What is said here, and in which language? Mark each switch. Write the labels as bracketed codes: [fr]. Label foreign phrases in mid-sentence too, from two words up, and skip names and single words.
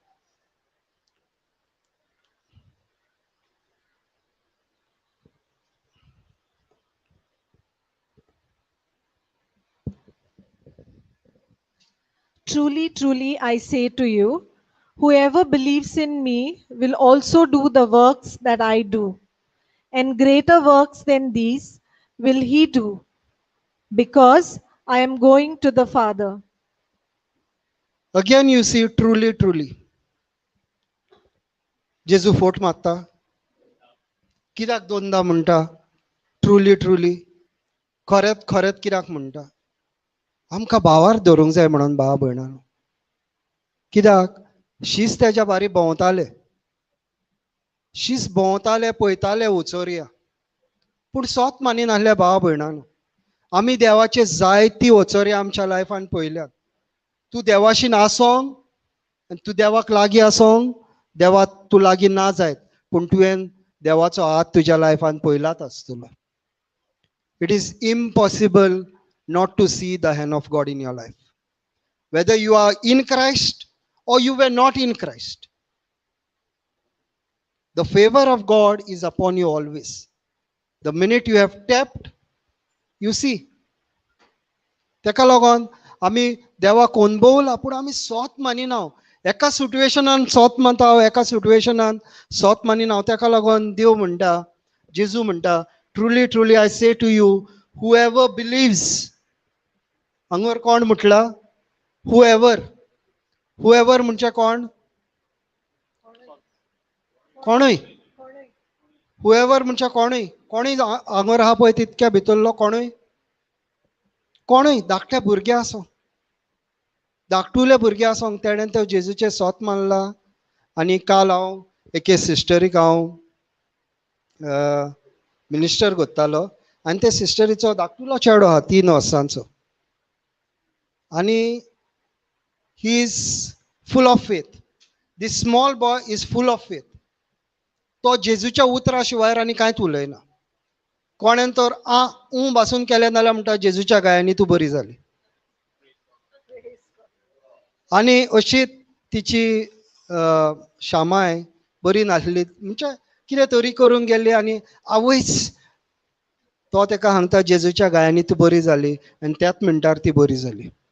[en] Truly, truly, I say to you, whoever believes in me will also do the works that I do, and greater works than these will he do, because I am going to the Father. again you see, truly, truly. [kok] जेजू फोट मारता, कित्याक दोनदा म्हणटा [en] truly truly, [kok] खरेंत खरेंत कित्याक म्हणटा? आमकां भावार धरूंक जाय म्हणून भावा भयणानो. कित्याक शीस तेज्या बारी भोंवताले, शीस भोंवताले, पळयताले वचोरया, पूण सोत मानी नासले भावा भयणानो. आमी देवाचे जायती वचोरया आमच्या लायफान पळयल्यात. तूं देवाशीन आसोंक, तूं देवाक लागीं आसोंक, देवा तूं लागीं ना जायत, पूण तुवें देवाचो हात तुज्या लायफान पळयलाच आसतलो. [en] It is impossible not to see the hand of God in your life. Whether you are in Christ or you were not in Christ, the favor of God is upon you always. The minute you have tapped, you see. [kok] तेका लागोन आमी देवाक अनुभवला, पूण आमी सोत मानिना. एका सिट्युएशनान सोत मानता, एका सिट्युएशनान सोत मानिना. तेका लागोन देव म्हणटा, जेजू म्हणटा, [en] Truly truly I say to you, whoever believes. [kok] हांगर कोण म्हटला? [en] whoever. [kok] whoever म्हणजे कोण? कोणूय. whoever म्हणजे कोणूय. कोणूय हांगर आहा पळय तितक्या भितरलो कोणूय. कोणूय धाकटे भुरगे आसूं, धाकटुले भुरगे आसूं, तेणें तो जेजूचे सोत मानला. आनी काल हांव एके सिस्टरीक हांव मिनिस्टर करतालो, आनी ते सिस्टरीचो धाकटुलो चेडो आहा 3 वर्सांचो, आनी [en] he is full of faith. This small boy is full of faith. [kok] तो जेजूच्या उतरा शिवाय आनी कांयच उलयना. कोणें तर भासून केलें नाल्यार म्हणटा जेजूच्या गायांनी तूं बरी जाली. आनी अशीच तिची शामाय बरी नासली, म्हणजे कितें तरी करूंक गेल्ली, आनी आवयच तो तेका सांगता जेजूच्या गायांनी तूं बरी जाली, आनी त्याच मिनटार ती बरी जाली.